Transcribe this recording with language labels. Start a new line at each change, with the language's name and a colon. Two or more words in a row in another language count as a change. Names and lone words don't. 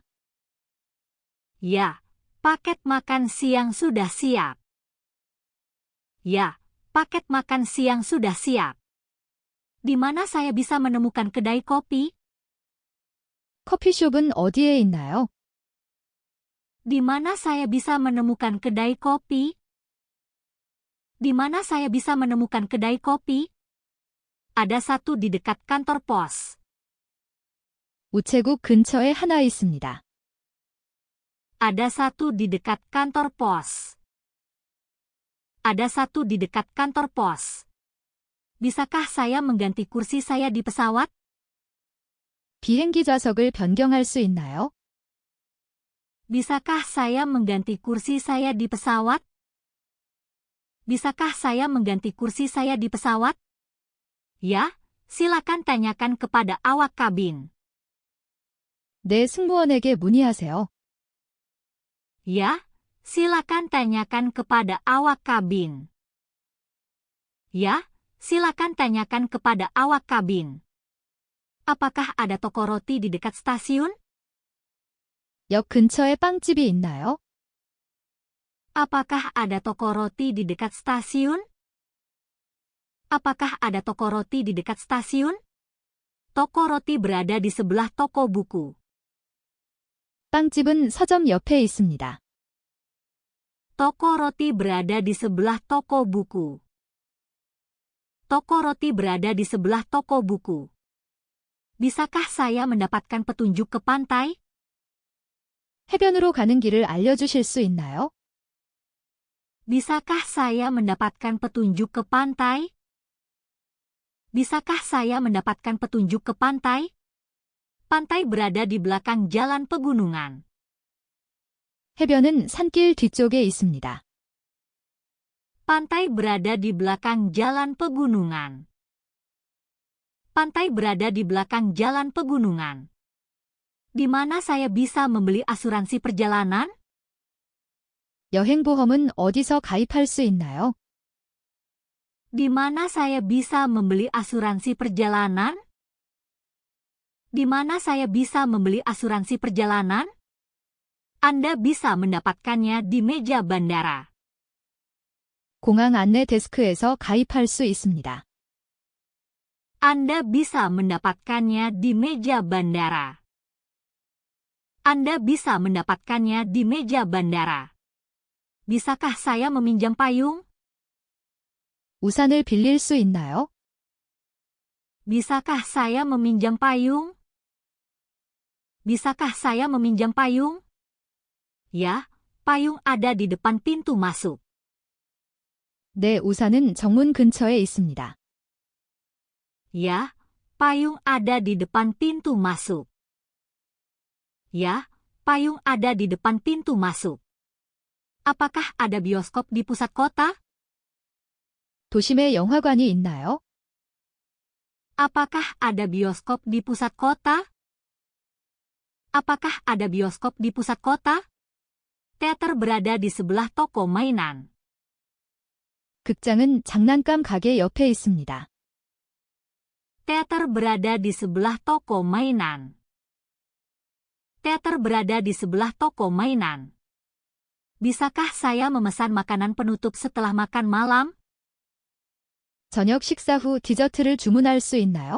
Indonesian: Ya, paket makan siang sudah siap. Ya, paket makan siang sudah siap. Di mana saya bisa menemukan kedai kopi?
Korean: 커피숍은 어디에 있나요?
Indonesian: Di mana saya bisa menemukan kedai kopi? Di mana saya bisa menemukan kedai kopi? Ada satu di dekat kantor pos.
Korean: 우체국 근처에 하나 있습니다.
Indonesian: Ada satu di dekat kantor pos. Ada satu di dekat kantor pos. Bisakah saya mengganti kursi saya di pesawat?
Korean: 비행기 좌석을 변경할 수 있나요?
Indonesian: Bisakah saya mengganti kursi saya di pesawat? Bisakah saya mengganti kursi saya di pesawat? Ya, silakan tanyakan kepada awak kabin.
Korean: 네, 승무원에게 문의하세요.
Indonesian: Ya, silakan tanyakan kepada awak kabin. Ya, silakan tanyakan kepada awak kabin. Apakah ada toko roti di dekat stasiun?
Korean: 역 근처에 빵집이 있나요?
Indonesian: Apakah ada toko roti di dekat stasiun? Apakah ada toko roti di dekat stasiun? Toko roti berada di sebelah toko buku.
Korean: 빵집은 서점 옆에 있습니다.
Indonesian: Toko roti berada di sebelah toko buku. Toko roti berada di sebelah toko buku. Bisakah saya mendapatkan petunjuk ke pantai?
Korean: 해변으로 가는 길을 알려주실 수 있나요?
Indonesian: Bisakah saya mendapatkan petunjuk ke pantai? Bisakah saya mendapatkan petunjuk ke pantai? Pantai berada di belakang jalan pegunungan.
Korean: 해변은 산길 뒤쪽에 있습니다.
Indonesian: Pantai berada di belakang jalan pegunungan. Pantai berada di belakang jalan pegunungan. Di mana saya bisa membeli asuransi perjalanan?
Korean: 여행보험은 어디서 가입할 수 있나요?
Indonesian: Di mana saya bisa membeli asuransi perjalanan? Di mana saya bisa membeli asuransi perjalanan? Anda bisa mendapatkannya di meja bandara.
Korean: 공항 안내 데스크에서 가입할 수 있습니다.
Indonesian: Anda bisa mendapatkannya di meja bandara. Anda bisa mendapatkannya di meja bandara. Bisakah saya meminjam payung?
Korean: 우산을 빌릴 수 있나요?
Indonesian: Bisakah saya meminjam payung? Bisakah saya meminjam payung? Ya, payung ada di depan pintu masuk.
Korean: 네, 우산은 정문 근처에 있습니다.
Indonesian: Ya, payung ada di depan pintu masuk. Ya, payung ada di depan pintu masuk. Apakah ada bioskop di pusat kota?
Korean: 도심에 영화관이 있나요?
Indonesian: Apakah ada bioskop di pusat kota? Apakah ada bioskop di pusat kota? Teater berada di sebelah toko mainan.
Korean: 극장은 장난감 가게 옆에 있습니다.
Indonesian: Teater berada di sebelah toko mainan. Teater berada di sebelah toko mainan. Bisakah saya memesan makanan penutup setelah makan malam?
Korean: 저녁 식사 후 디저트를 주문할 수 있나요?